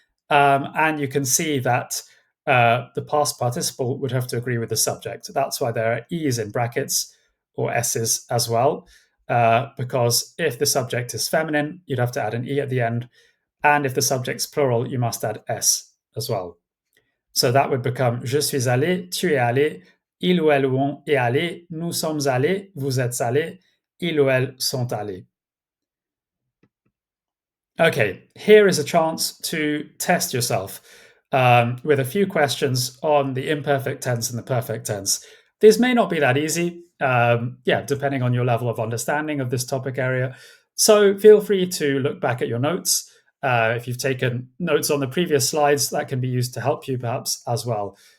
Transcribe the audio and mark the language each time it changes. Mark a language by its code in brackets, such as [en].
[en] And you can see that the past participle would have to agree with the subject. That's why there are e's in brackets or s's as well, because if the subject is feminine, you'd have to add an e at the end. And if the subject's plural, you must add s as well. So that would become [fr] je suis allé, tu es allé, ils ou elles est allé, nous sommes allés, vous êtes allés, ils ou elles sont allés. [en] Okay, here is a chance to test yourself with a few questions on the imperfect tense and the perfect tense. This may not be that easy, depending on your level of understanding of this topic area. So feel free to look back at your notes. If you've taken notes on the previous slides, that can be used to help you perhaps as well.